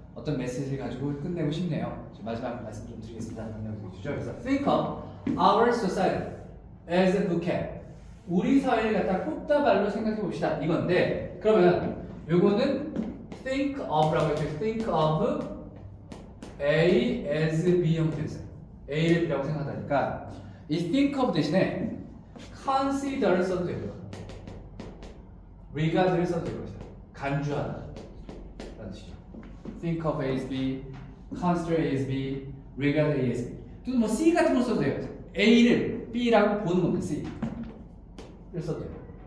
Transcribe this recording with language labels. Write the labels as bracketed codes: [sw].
[ko] 어떤 메시지를 가지고 끝내고 싶네요. 마지막 말씀 좀 드리겠습니다. 그래서 [en] think of our society as a bouquet. [ko] 우리 사회를 갖다 꽃다발로 생각해 봅시다. 이건데, 그러면 요거는 think of라고 했죠. think of A as B 형태였어요. A를 B라고 생각하니까 이 think of 대신에 consider를 써도 되고요. regard를 써도 되고요. 간주하다 라는 뜻이죠. [en] think of A as B, consider A as B, regard A as B. [ko] 또는 뭐 C 같은 거 써도 돼요. A를 B라고 보는 겁니다. C를 써도 돼요.